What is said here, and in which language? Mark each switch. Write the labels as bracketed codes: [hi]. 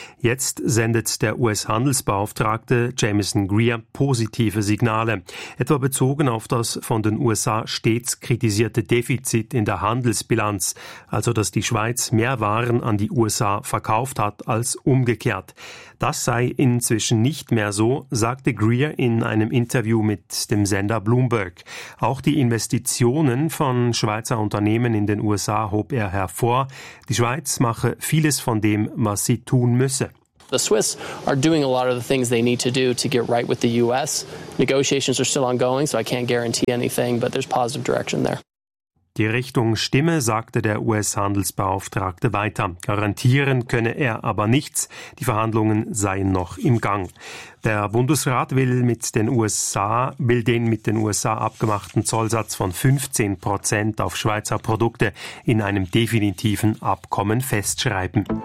[de] Jetzt sendet der US-Handelsbeauftragte Jameson Greer positive Signale, etwa bezogen auf das von den USA stets kritisierte Defizit in der Handelsbilanz, also dass die Schweiz mehr Waren an die USA verkauft hat als umgekehrt. Das sei inzwischen nicht mehr so, sagte Greer in einem Interview mit dem Sender Bloomberg. Auch die Investitionen von Schweizer Unternehmen in den USA hob er hervor. Die Schweiz mache vieles von dem, was sie tun müsse. [en] The Swiss are doing a lot of the things they need to do to get right with the US. Negotiations are still ongoing, so I can't guarantee anything, but there's positive direction there. [de] Die Richtung stimme, sagte der US-Handelsbeauftragte weiter. Garantieren könne er aber nichts. Die Verhandlungen seien noch im Gang. Der Bundesrat will den mit den USA abgemachten Zollsatz von 15% auf Schweizer Produkte in einem definitiven Abkommen festschreiben.